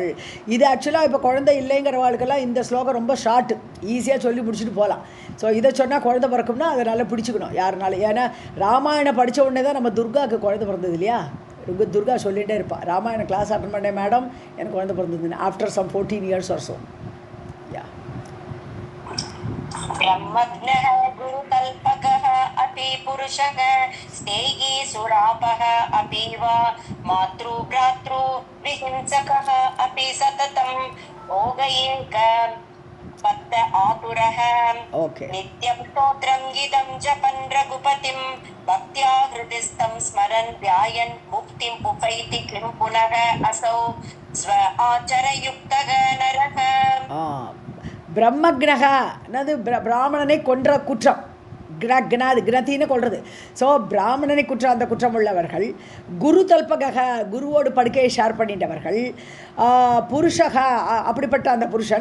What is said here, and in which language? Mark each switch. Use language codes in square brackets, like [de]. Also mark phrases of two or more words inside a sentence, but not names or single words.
[ta] இது ஆக்சுவலாக இப்போ குழந்தை இல்லைங்கிறவாளுக்கெல்லாம் இந்த ஸ்லோகம் ரொம்ப ஷார்ட்டு, ஈஸியாக சொல்லி முடிச்சுட்டு போகலாம். ஸோ இதை சொன்னால் குழந்தை பிறக்கும்னா அதை நல்லா பிடிச்சிக்கணும் யாருனாலும். ஏன்னா ராமாயணம் படித்த உடனே தான் நம்ம துர்காவுக்கு குழந்தை பிறந்தது இல்லையா. துர்கா சொல்லிகிட்டே இருப்பாள், ராமாயணம் [en] class attend [ta] பண்ணேன் மேடம், எனக்கு குழந்தை பிறந்ததுன்னு, [en] after some 14 years or so. [sa] ब्रह्मज्ञः गुरुकल्पकः अपि पुरुषः स्नेही सुरापः अपि वा मातृभ्रातृ विहिंसकः अपि सततं भोगयेक बद्ध आतुरः. नित्यं स्तोत्रं गीतं जपन् रघुपतिं भक्त्या हृदिस्थं स्मरन् ध्यायन् मुक्तिम् उपैति किं पुनः असौ स्व आचरयुक्तः नरः. [ta] பிரம்மக்னக என்னது, பிராமணனை கொன்ற குற்றம், கிணத்தின்னு கொள்வது. ஸோ பிராமணனை குற்றம், அந்த குற்றம் உள்ளவர்கள். [sa] गुरु तल्पग, [ta] குருவோடு படுக்கையை ஷேர் பண்ணிட்டவர்கள். புருஷக, அப்படிப்பட்ட அந்த புருஷன்.